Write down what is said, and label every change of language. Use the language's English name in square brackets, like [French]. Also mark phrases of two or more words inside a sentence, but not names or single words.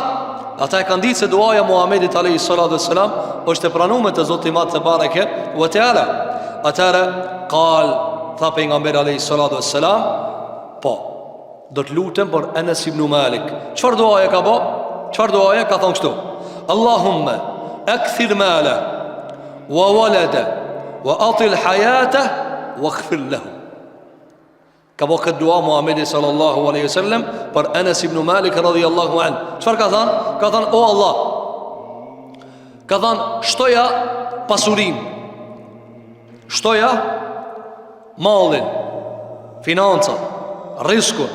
[Albanian] Ata e kanë ditë se duaja Muhamedit [Arabic] عليه الصلاة والسلام [Albanian] është e pranuar te Zoti I Madh [Arabic] تبارك وتعالى. [Albanian] Atëra qal tha pejgamberi [Arabic] عليه الصلاة والسلام, [Albanian] po do të lutem për Enes ibn Malik. Çfarë duaje ka bë? Çfarë duaje ka thonë kështu: [Arabic] اللهم أكثر مالا وولدا وأطل حياة واغفر له. [Albanian] Ka bë këtë dua Muhamedi [Arabic] صلى الله عليه وسلم [Albanian] për Enes ibn Malik [Arabic] رضي الله عنه. [Albanian] Çfarë ka thënë? Ka thënë: O Allah, ka thënë shtoja pasurinë, shtoja mallin, financat, riskun.